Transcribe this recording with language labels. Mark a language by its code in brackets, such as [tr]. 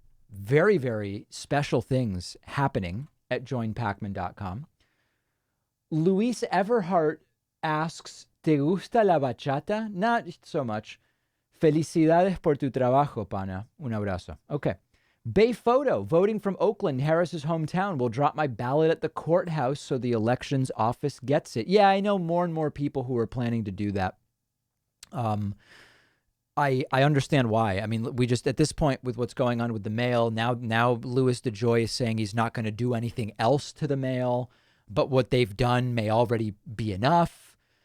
[en] Very, very special things happening at joinpacman.com. [es] Luis Everhart asks, ¿Te gusta la bachata? [en] Not so much. [es] Felicidades por tu trabajo, pana. Un abrazo. Okay. [en] Bay Photo, voting from Oakland, Harris's hometown, will drop my ballot at the courthouse so the elections office gets it. Yeah, I know more and more people who are planning to do that. I understand why. I mean, we just, at this point, with what's going on with the mail, now Louis DeJoy is saying he's not going to do anything else to the mail, but what they've done may already be enough.